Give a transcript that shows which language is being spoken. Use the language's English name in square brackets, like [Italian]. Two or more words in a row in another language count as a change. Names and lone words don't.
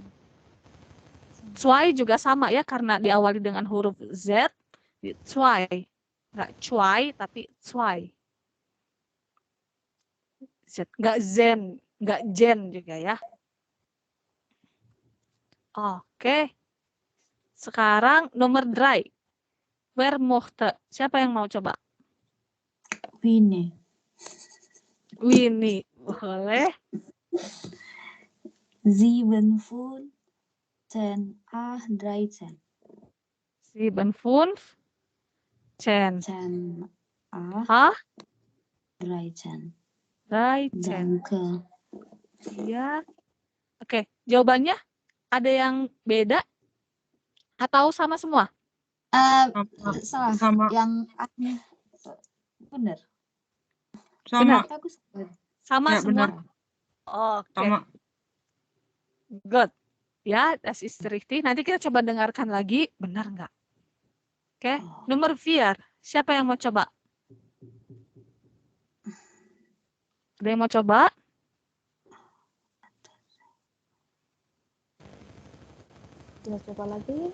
[Indonesian] Cuai juga sama ya, karena diawali dengan huruf Z. Cuai. Nggak cuai, tapi cuai. Z. Nggak zen. Nggak jen juga ya. Oke. Sekarang nomor 3. [German] Wer mochte? [Indonesian] Siapa yang mau coba? Winnie. Winnie. Boleh. 7, 10, 8, 13. 7, 5, 10. 10, 8, 13. 13. Danke. Iya. Oke, jawabannya ada yang beda atau sama semua? Salah. Sama. Yang A-nya benar. Sama. Sama Ya, semua? benar. Oke. Sama. Good. Ya, [German] das ist richtig. [Indonesian] Nanti kita coba dengarkan lagi. Benar nggak? Oke. Nomor 4. Siapa yang mau coba? Ada yang mau coba? Kita coba lagi.